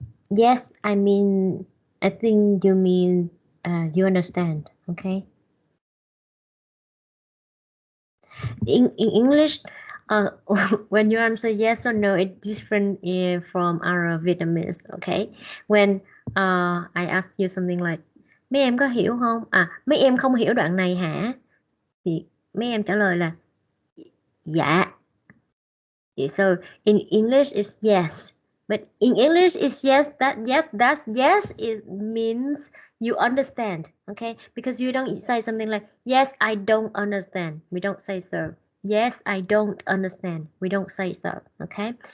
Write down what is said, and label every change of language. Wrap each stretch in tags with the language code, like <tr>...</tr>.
<en>Yes, I think you mean you understand, okay? In English, when you answer yes or no, it's different from our Vietnamese, okay? When I ask you something like</en> <vi>mấy em có hiểu không? Mấy em không hiểu đoạn này hả? Thì mấy em trả lời là dạ.</vi> <en>So in English it's yes, but in English it's yes. That's yes. It means you understand, okay? Because you don't say something like yes, I don't understand. We don't say so. Yes, I don't understand. We don't say so, okay?</en>